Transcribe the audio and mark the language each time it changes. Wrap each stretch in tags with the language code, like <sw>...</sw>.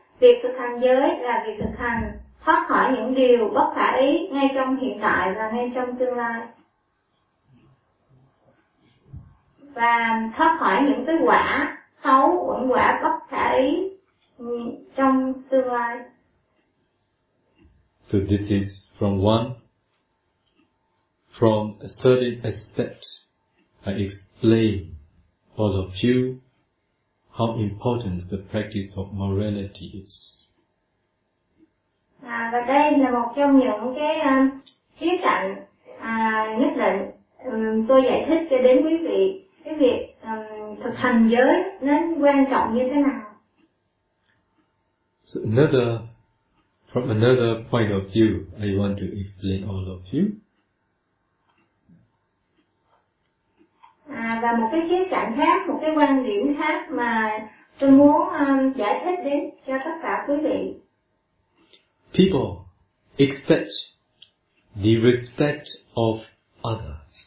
<vi>Việc thực hành giới là việc thực hành thoát khỏi những điều bất khả ý ngay trong hiện tại và ngay trong tương lai. Và thoát khỏi những cái quả xấu, quẩn quả bất khả ý trong tương lai.</vi> <en>So this is from one, from a certain aspect, I explain all of you how important the practice of morality is.</en> <vi>Và đây là một trong những cái khía cạnh nhất định tôi giải thích cho đến quý vị cái việc thực hành giới nó quan trọng như thế nào.</vi> <en>So another, from another point of view, I want to explain all of you.</en> <vi>Và một cái khía cạnh khác, một cái quan điểm khác mà tôi muốn giải thích đến cho tất cả quý vị.</vi> <en>People expect the respect of others.</en>